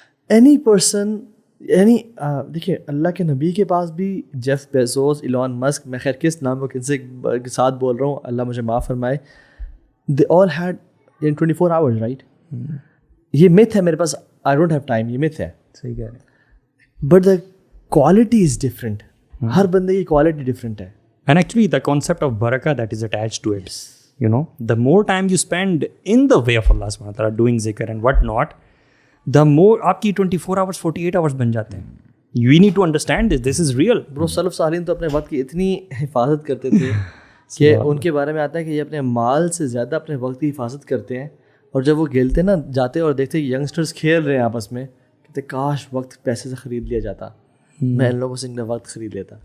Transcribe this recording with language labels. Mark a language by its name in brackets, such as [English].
[English] any person, [Urdu] یعنی دیکھیے اللہ کے نبی کے پاس بھی جیف بیزوس, ایلون مسک, میں خیر کس نام کو کن سے ساتھ بول رہا ہوں, اللہ مجھے معاف فرمائے, [English] they all had 24 hours, [Urdu] رائٹ. یہ myth ہے میرے پاس, [English] I don't have time, [Urdu] یہ myth ہے. صحیح کہہ رہے ہیں. [English] but the quality is different, [Urdu] ہر بندے کی کوالٹی ڈفرینٹ ہے. [English] And actually the concept of barakah that is attached to it, you know, the more time you spend in the way of Allah subhanahu wa ta'ala doing zikr and what not, the more [Urdu] آپ کی 24 hours 48 hours بن جاتے ہیں. [English] You need to understand this is real. [Urdu] برو سلف صالحین تو اپنے وقت کی اتنی حفاظت کرتے تھے کہ ان کے بارے میں آتا ہے کہ یہ اپنے مال سے زیادہ اپنے وقت کی حفاظت کرتے ہیں, اور جب وہ کھیلتے نا جاتے اور دیکھتے ینگسٹرز کھیل رہے ہیں آپس میں, کہتے کاش وقت پیسے سے خرید لیا جاتا, میں ان لوگوں سے ان کا وقت خرید لیتا.